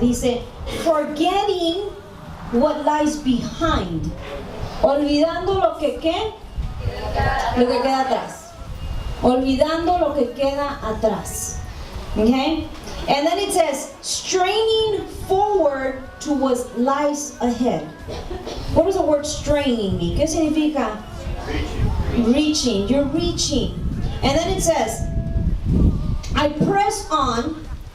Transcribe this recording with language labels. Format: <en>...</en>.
<es>Dice,</es> <en>forgetting what lies behind.</en> <es>Olvidando lo que queda atrás. Olvidando lo que queda atrás.</es> <en>Okay? And then it says, straining forward to what lies ahead. What does the word straining mean?</en> <es>¿Qué significa?</es> <en>Reaching. You're reaching. And then it says, I press on.</en>